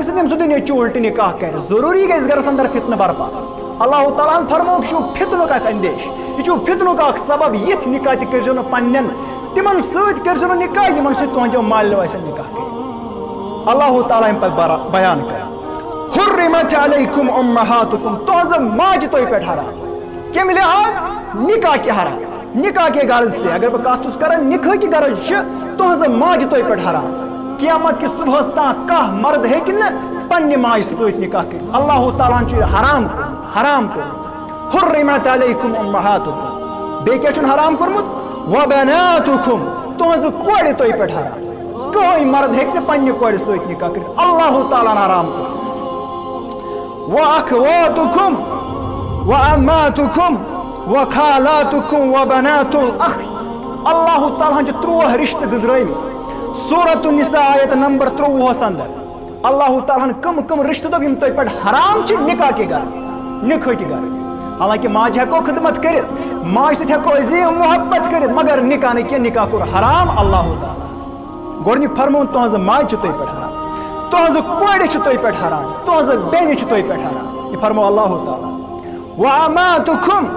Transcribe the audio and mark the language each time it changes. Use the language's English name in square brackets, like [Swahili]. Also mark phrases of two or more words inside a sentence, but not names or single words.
[Kashmiri] سۭتۍ ییٚمہِ سۭتۍ نیٚچوٗ الٹہٕ نکاح کرِ ضروٗری گژھِ گرس اندر فتنہٕ برپا اللہ تعالیٰ ہن فرمووُکھ یہِ چھُ فتنُک اکھ اندیش یہِ چھُ فتنُک اکھ سبب یِتھۍ نکاح تہِ کٔرزیٚو نہٕ پننٮ۪ن تِمن سۭتۍ کٔرزیٚو نہٕ نکاح یِمن سۭتۍ تُہنٛدیو مالیو آسن نکاح کٔرِتھ اللہ تعالیٰ امہِ پتہٕ بیان کران [Arabic] حُرِّمت علیکُم اُمہاتُکُم [Kashmiri] تُہنٛزٕ ماجہِ تۄہہِ پٮ۪ٹھ حرام کمہِ لحاظ نکاح کے حرام نکاح کے غرض سے اگر بہٕ کتھ چھُس کران نکاح کی غرض چھِ تُہنٛزٕ ماجہِ تۄہہِ پٮ۪ٹھ حرام قیامت کِس صبحس تام کانٛہہ مرد ہیٚکہِ نہٕ پننہِ ماجہِ سۭتۍ نکاح کٔرِتھ اللہ تعالیٰ ہن چھُ یہِ حرام کوٚرمُت [Arabic] حُرِّمت علیکُم اُمہاتُکُم [Kashmiri] بیٚیہِ کیٛاہ چھُنہٕ حرام کوٚرمُت وبناتُکُم تُہنٛزٕ کورِ تۄہہِ پٮ۪ٹھ حرام کٕہٕنۍ مرد ہیٚکہِ نہٕ پننہِ کورِ سۭتۍ نکاح کٔرِتھ اللہ تعالیٰ ہن حرام کوٚرمُت [Arabic] واخواتُکُم وعماتُکُم وخالاتُکُم وبنات الاخ [Kashmiri] اللہ تعالیٰ ہن چھِ 13 رشتہٕ گٔنٛزرٲومٕتۍ سورۃ النساء آیت نمبر 23 اندر اللہ تعالیٰ ہن کم رشتہٕ دوٚپ یِم تۄہہِ پٮ۪ٹھ حرام چھِ نکاح کے غرض نکاح کی غرض حالانکہِ ماجہِ ہٮ۪کو خدمت کٔرِتھ ماجہِ سۭتۍ ہٮ۪کو عظیٖم محبت کٔرِتھ مگر نکاح نہٕ کینٛہہ نکاح کوٚر حرام اللہ تعالیٰ گۄڈنیُک فرمووُن تُہنٛزٕ ماجہِ چھِ تۄہہِ پٮ۪ٹھ حرام تُہنٛزٕ کورِ چھِ تۄہہِ پٮ۪ٹھ حرام تُہنٛزٕ بیٚنہِ چھِ تۄہہِ پٮ۪ٹھ حرام یہِ فرموو اللہ تعالیٰ وعماتُکُم